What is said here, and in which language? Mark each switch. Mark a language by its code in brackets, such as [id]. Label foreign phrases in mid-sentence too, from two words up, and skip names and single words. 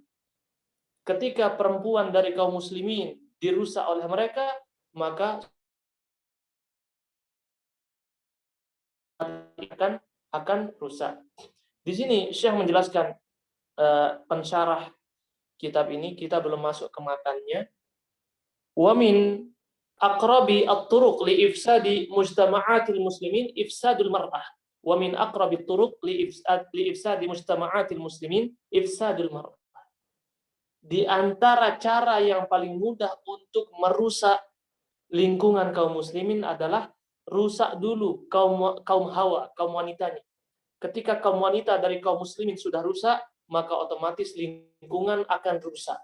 [id] Ketika perempuan dari kaum muslimin dirusak oleh mereka, maka akan rusak. Di sini Syekh menjelaskan pensyarah kitab ini, kita belum masuk ke matanya. [ar] ومن أقرب الطرق لإفساد مجتمعات المسلمين إفساد المرأة. ومن أقرب الطرق لإفساد مجتمعات المسلمين إفساد المرأة. [id] Di antara cara yang paling mudah untuk merusak lingkungan kaum muslimin adalah rusak dulu kaum hawa, kaum wanitanya. Ketika kaum wanita dari kaum muslimin sudah rusak, maka otomatis lingkungan akan rusak.